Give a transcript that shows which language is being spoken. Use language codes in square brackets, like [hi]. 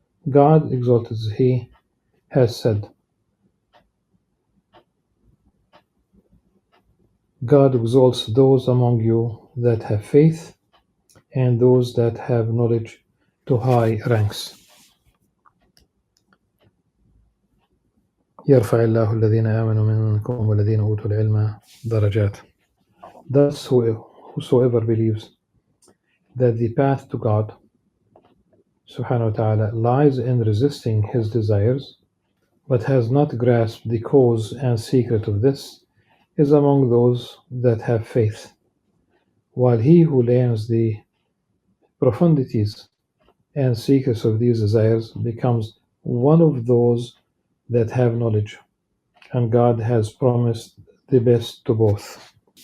[en] God exalted, He has said, God exalts those among you that have faith and those that have knowledge to high ranks. [ar] يرفع الله الذين آمنوا منكم والذين أوتوا العلم درجات. [en] Thus whosoever believes that the path to God subhanahu wa ta'ala lies in resisting his desires, but has not grasped the cause and secret of this, is among those that have faith, while he who learns the profundities and secrets of these desires becomes one of those that have knowledge, and God has promised the best to both.